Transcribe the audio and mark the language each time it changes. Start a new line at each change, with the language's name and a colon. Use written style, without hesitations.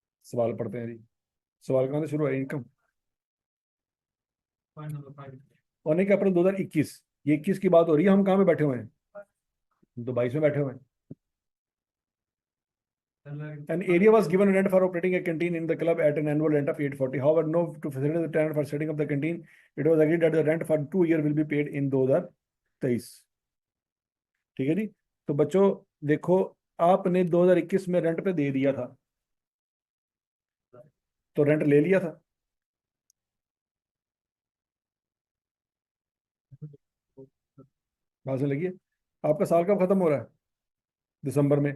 Hindi: सवाल पढ़ते हैं जी। सवाल कहाँ से शुरू है? इनकम और नहीं कि अप्रैल 2021, ये 21 की बात हो रही है। हम कहाँ पे बैठे हुए हैं? हम तो 22 में बैठे हुए हैं।
English: An area was given rent for operating a canteen in the club at an annual rent of 840. However, no to facilitate the tenant for setting up the canteen, it was agreed that the rent for 2 years will be paid in 2023.
Hindi: ठीक है जी। तो बच्चों देखो, आपने 2021 में rent पे दे दिया था, तो रेंट ले लिया था। बात से लगी है? आपका साल कब खत्म हो रहा है? दिसंबर में।